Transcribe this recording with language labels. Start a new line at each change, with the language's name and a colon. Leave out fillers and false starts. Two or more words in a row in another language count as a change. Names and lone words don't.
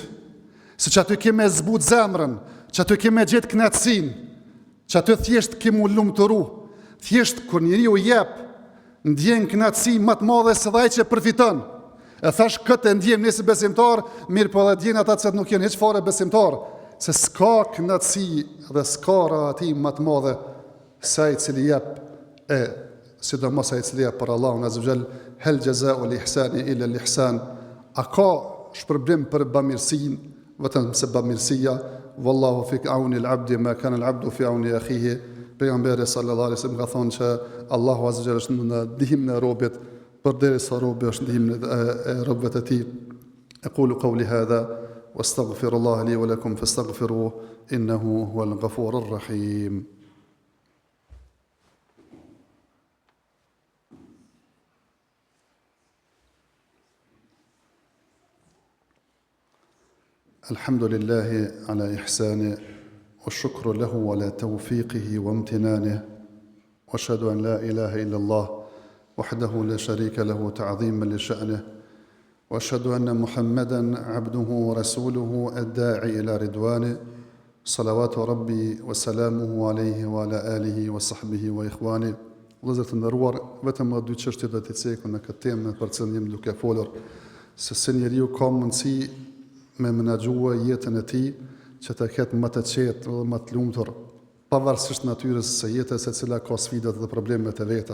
Albanian: Se që aty keme zbut zemrën, që aty keme gjetë knatësin, që aty thjesht kemu lumëtëru, thjesht kër njëri u jep, ndjen knatësi më të madhe se dhe ai që përfiton, E thash këtë e ndjem nëse besimtar, mirë po edhe ndjen ata që nuk janë hiç fare besimtar, se s'ka kënaqësi dhe s'ka rahati më të madhe se ai i cili jep sidomos ai i cili jep për Allahun
Arabic: عز وجل, هل جزاء الإحسان إلا الإحسان.
Albanian: A ka shpërblim për bamirësinë, vetëm se bamirësia,
Arabic: والله في عون العبد ما كان العبد في عون أخيه.
Albanian: Pejgamberi
Arabic: صلى الله عليه وسلم
Albanian: ka thonë që Allahu
Arabic: عز وجل
Albanian: është në ndihmën e robit përderisa robi është ndihmën e robëve të tij.
Arabic: أقول قولي هذا وأستغفر الله لي ولكم فاستغفروه إنه هو الغفور الرحيم. الحمد لله على إحسانه والشكر له على توفيقه وامتنانه وأشهد أن لا إله إلا الله وحده لا شريك له تعظيما لشأنه وأشهد أن محمدا عبده ورسوله الداعي إلى رضوانه صلوات ربي وسلامه عليه وعلى آله وصحبه وإخوانه.
Albanian: Vëllezër të nderuar, vetëm dy çështje do të cekun në këtë temë për cilën jam duke folur, se njeriu ka mundësi me menaxhua jetën e tij që të ketë më të qetë dhe më të lumtur, pavarësisht natyrës së jetës, e cila ka sfidat dhe problemet e veta.